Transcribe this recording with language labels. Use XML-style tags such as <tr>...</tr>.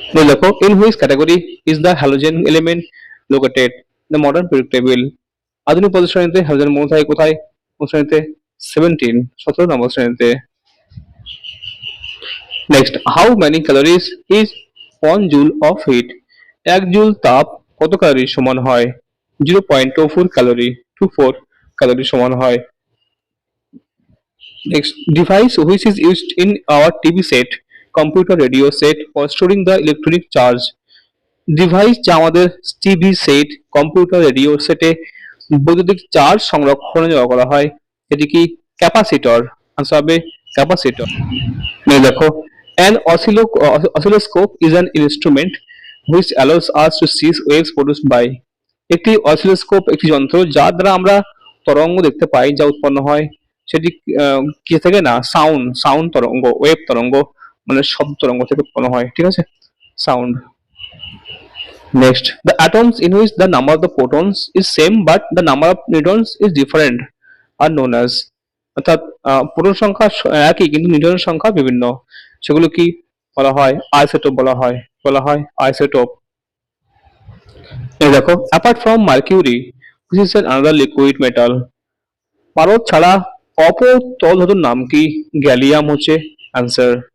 <en>দেখো, in which category is the halogen element located? the modern periodic table,</en> <bn>আধুনিক পদার্থ সারণীতে halogen মৌল থাকে কোথায়? কোন শ্রেণীতে? 17 নম্বর শ্রেণীতে।</bn> <en>next, how many calories is</en> <bn>1 joule of heat? 1 joule তাপ কত ক্যালোরি সমান হয়? 0.24 ক্যালোরি টু 4 ক্যালোরি সমান হয়।</bn> <en>Next, device which is used in our TV set, computer radio set for storing the electronic charge.</en> <bn>Device যা আমাদের TV set, computer, radio সেটে বৈদ্যুতিক চার্জ সংরক্ষণে ব্যবহার করা হয়, এটি কি ক্যাপাসিটর। আনসার হবে ক্যাপাসিটর।</bn> <en>দেখো, an oscilloscope is an instrument which allows us to see waves produced by।</en> <bn>একটি অসিলোস্কোপ একটি যন্ত্র যার দ্বারা আমরা তরঙ্গ দেখতে পাই যা উৎপন্ন হয় সেটি কি থেকে না, সাউন্ড সাউন্ড তরঙ্গ, ওয়েভ তরঙ্গ মানে শব্দ তরঙ্গ থেকে উৎপন্ন হয়, ঠিক আছে, sound.</bn> <en>Next, the atoms in which the number of the protons is same but the number of neutrons is different are known as।</en> <bn>অর্থাৎ প্রোটন সংখ্যা একই কিন্তু নিউট্রনের সংখ্যা বিভিন্ন, সেগুলো কি বলা হয়, আইসোটোপ বলা হয় আইসোটোপ। এই দেখো,</bn> <en>apart from mercury which is another liquid metal,</en> <bn>পারদ ছাড়া অপর তরল ধাতুর নাম কি, গ্যালিয়াম হচ্ছে অ্যান্সার।</bn>